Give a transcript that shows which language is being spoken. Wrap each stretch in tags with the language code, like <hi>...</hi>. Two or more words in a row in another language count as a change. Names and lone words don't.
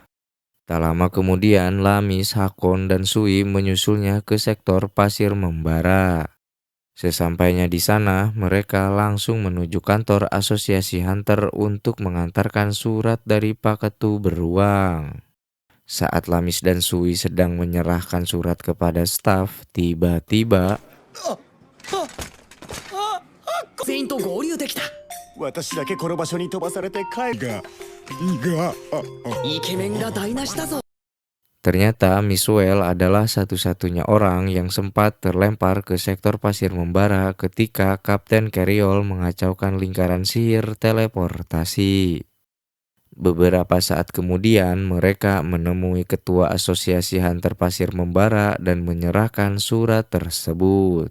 <id>Tak lama kemudian, Lamis, Hakon, dan Sui menyusulnya ke sektor pasir membara. Sesampainya di sana, mereka langsung menuju kantor asosiasi Hunter untuk mengantarkan surat dari Paketu Beruang. Saat Lamis dan Sui sedang menyerahkan surat kepada staf, tiba-tiba</id> <ja>全員と合流できた。私だけこの場所に飛ばされて帰るイケメンが台無しだぞ。</ja> <id>ternyata Misuel adalah satu-satunya orang yang sempat terlempar ke sektor pasir membara ketika Kapten Carriol mengacaukan lingkaran sihir teleportasi. Beberapa saat kemudian, mereka menemui ketua asosiasi Hunter pasir membara dan menyerahkan surat tersebut.</id>